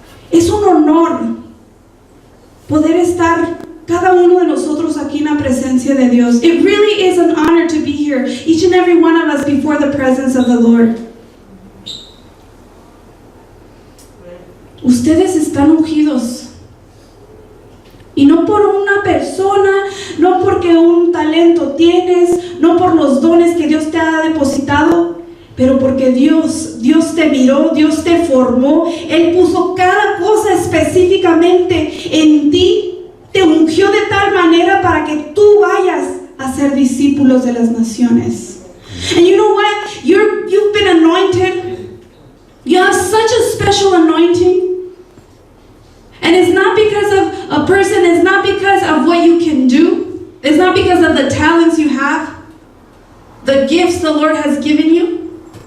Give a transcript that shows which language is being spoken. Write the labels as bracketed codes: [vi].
[es] Es un honor poder estar cada uno de nosotros aquí en la presencia de de Dios. [en] It really is an honor to be here, each and every one of us before the presence of the Lord. [es] Ustedes están ungidos. Y no por una persona, no porque un talento tienes, no por los dones que Dios te ha depositado, pero porque Dios te miró, Dios te formó. Él puso cada cosa específicamente en ti, te ungió de tal manera para que tú vayas a ser discípulos de las naciones. [en] And you know what? You've been anointed. You have such a special anointing. And it's not because of a person, it's not because of what you can do, it's not because of the talents you have, the gifts the Lord has given you.